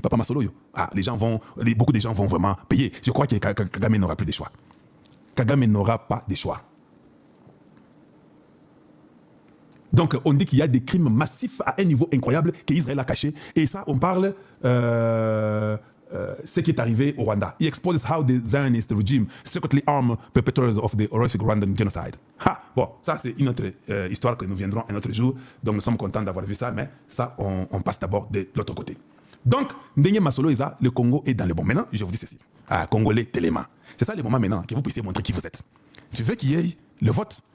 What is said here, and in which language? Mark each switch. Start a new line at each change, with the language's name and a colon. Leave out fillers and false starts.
French: Papa Masolo, beaucoup de gens vont vraiment payer. Je crois que Kagame n'aura plus de choix. Kagame n'aura pas de choix. Donc, on dit qu'il y a des crimes massifs à un niveau incroyable qu'Israël a caché. Et ça, on parle ce qui est arrivé au Rwanda.
English: He exposes how the Zionist regime secretly armed perpetrators of the horrific Rwandan genocide.
French: Bon, ça, c'est une autre histoire que nous viendrons un autre jour. Donc, nous sommes contents d'avoir vu ça, mais ça, on passe d'abord de l'autre côté. Donc, Ndenye Masolo Isa, le Congo est dans le bon. Maintenant, je vous dis ceci. Congolais, Téléma. C'est ça le moment maintenant que vous puissiez montrer qui vous êtes. Tu veux qu'il y ait le vote.